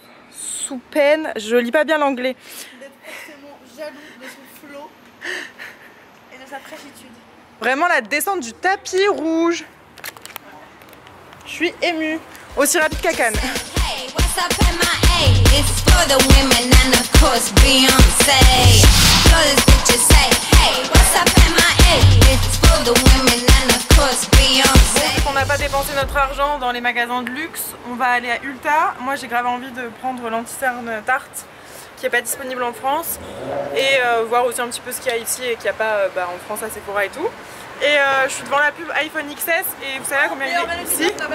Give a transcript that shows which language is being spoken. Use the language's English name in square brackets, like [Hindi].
[French] Sous peine, je lis pas bien l'anglais. D'être forcément jaloux de son flot et de sa fraîchitude. Vraiment la descente du tapis rouge. Je suis émue. Aussi rapide qu'à Cannes. [English] Hey, what's up MIA? It's for the women and of course Beyoncé. All these bitches say, hey, what's up MIA? It's for the women and of course Beyoncé. [French] On n'a pas dépensé notre argent dans les magasins de luxe. On va aller à Ulta. Moi j'ai grave envie de prendre l'anti-cerne Tarte qui n'est pas disponible en France et voir aussi un petit peu ce qu'il y a ici et qu'il n'y a pas en France à Sephora et tout. Et je suis devant la pub iPhone XS et vous savez combien il est ici?